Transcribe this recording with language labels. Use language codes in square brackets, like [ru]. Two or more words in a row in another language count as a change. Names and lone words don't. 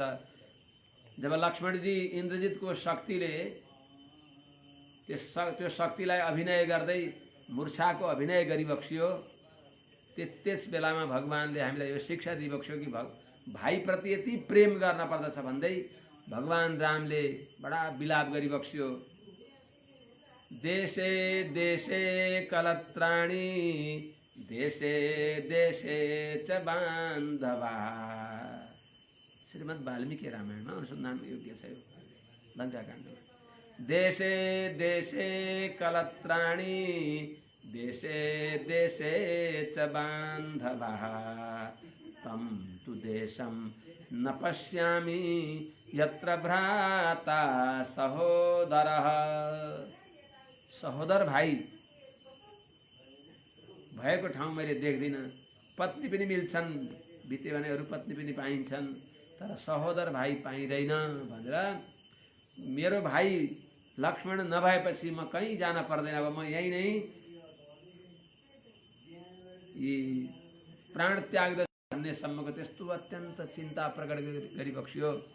[ne] जब लक्ष्मणजी इन्द्रजितको शक्तिले त्यो शक्तिलाई अभिनय गर्दै मूर्छाको अभिनय गरिबक्सियो, त्यस बेलामा भगवानले हामीलाई यो शिक्षा दिइबक्स्यो कि भाइप्रति यति प्रेम गर्न पर्दछ भन्दै भगवान रामले बडा विलाप गरिबक्स्यो। [sa] देशे देशे कलत्राणि देशे देशे च बान्धवा। [ne] श्रीमद् वाल्मीकि रामायणमा अनुसन्धान योग्य छ यो लङ्काकाण्डमा। [sa] देशे देशे कलत्राणि देशे देशे च बान्धवः तं तु देशं न पश्यामि यत्र भ्राता सहोदरः। [ne] सहोदर भाइ भएको ठाउँ मैले देख्दिनँ। पत्नी पनि मिल्छन्, बिते भने अरू पत्नी पनि पाइन्छन्, तर सहोदर भाइ पाइँदैन भनेर मेरो भाइ लक्ष्मण नभएपछि म कहीँ जान पर्दैन, अब म यही नै प्राण त्याग भन्ने सम्मको त्यस्तो अत्यन्त चिन्ता प्रकट गरिबक्स्यो।